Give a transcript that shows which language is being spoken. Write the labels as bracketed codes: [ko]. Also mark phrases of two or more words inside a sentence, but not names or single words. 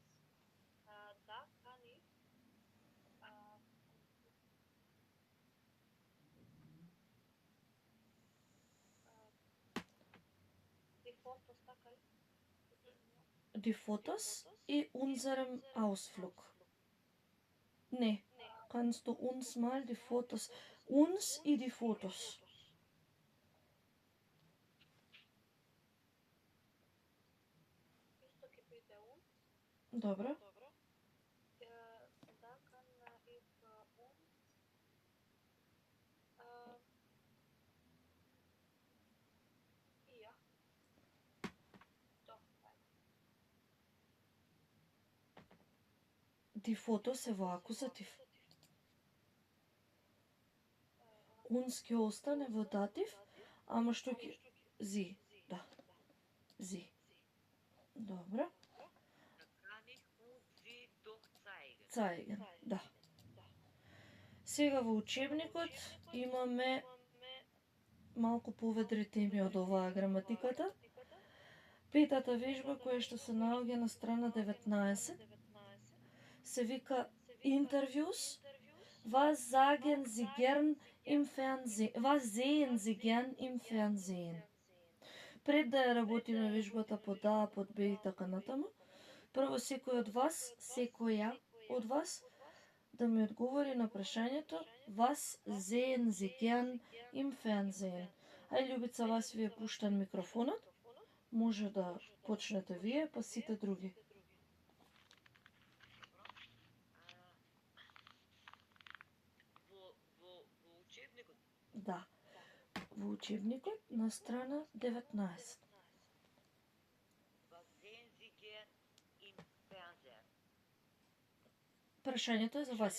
[de] Da kann ich die Fotos tackeln. Die Fotos и unserem Ausflug. Nee, kannst du uns mal die Fotos, uns и die Fotos. [mk] Isto ќе биде uns. Добро. [de] Da kann ich uns ja. Doch, Die Fotos [mk] е во акузатив. Uns ќе остане во датив, ама што ќе... Зи, да. Зи. Добро. [de] Da kann ich uns sie doch zeigen. Zeigen, [mk] да. Сега во учебникот имаме малку поведри теми од оваа граматиката. Петата вежба која што се наоѓа на страна 19 се вика interviews. [de] Was sagen Sie gern im Fernsehen? Was sehen Sie gern im Fernsehen? [mk] Пред да ја работиме вежбата под А, под Б и така натаму, прво секоја од вас да ми одговори на прашањето [de] Was sehen Sie gern im Fernsehen? [mk] Ај, Љубица, вас ви е пуштен микрофонот. Може да почнете вие, па сите други. Во учебникот. Да. Во учебникот на страна 19. [de] Was sehen Sie gern im Fernsehen? [mk] Прашањето е за вас.